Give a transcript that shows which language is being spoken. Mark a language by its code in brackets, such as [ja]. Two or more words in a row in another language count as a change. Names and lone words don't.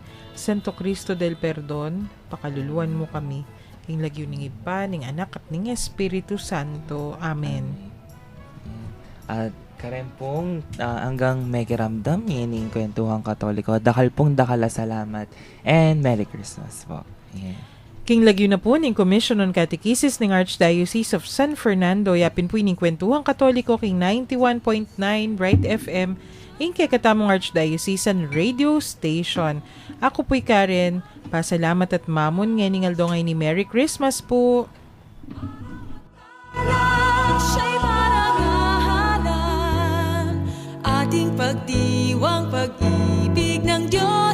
[pam] Santo Cristo del Perdon, pakaluluan mo kami. King lagyo ning iba, ning anak at ning Espiritu Santo. Amen. At karen pong hanggang may kiramdam yining kwentuhang Katoliko. Dakal pong dakala salamat. [en] And Merry Christmas po. Yeah. [pam] King lagyo na po ning Commission on Catechesis ng Archdiocese of San Fernando. Yapin po ning kwentuhang Katoliko king 91.9 Bright FM. Ing kay katamong [en] Archdiocesan Radio Station. [pam] Ako po'y Karen. Pasalamat at mamon ngayon aldongay ni [en] Merry Christmas [pam] po. [tl] Siya'y marangahanan, ating pagdiwang pag-ibig ng Diyos.